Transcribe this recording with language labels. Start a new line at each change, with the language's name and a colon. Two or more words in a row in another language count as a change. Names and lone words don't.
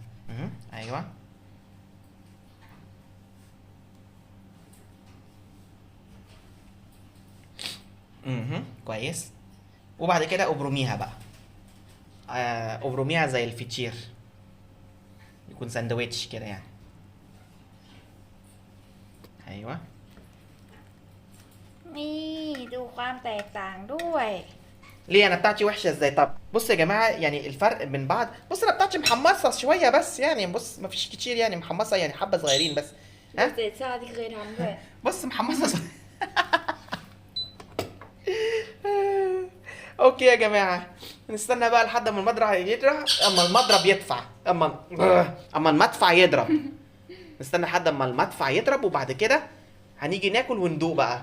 Arabic: ايوه كويس. وبعد كده ابرميها بقى. ابرميها زي الفطير، يكون ساندويتش كده يعني. ايوه
Thai: นี่ดูความแตกต่างด้วย
Arabic: ليه انا بتاعتي وحشه ازاي؟ طب بص يا جماعه يعني الفرق من بعض. بص انا بتاعتي محمصه شويه بس يعني، بص مفيش كتير يعني، محمصه يعني حبه صغيرين بس.
Thai: ดูเศษซากที่เคยทำด้วย
Arabic: بص محمصه اوكي يا جماعه، نستنى بقى لحد ما المضرب يضرب، اما المضرب يدفع، اما المدفع يضرب. نستنى لحد ما المدفع يضرب، وبعد كده هنيجي ناكل وندوق بقى.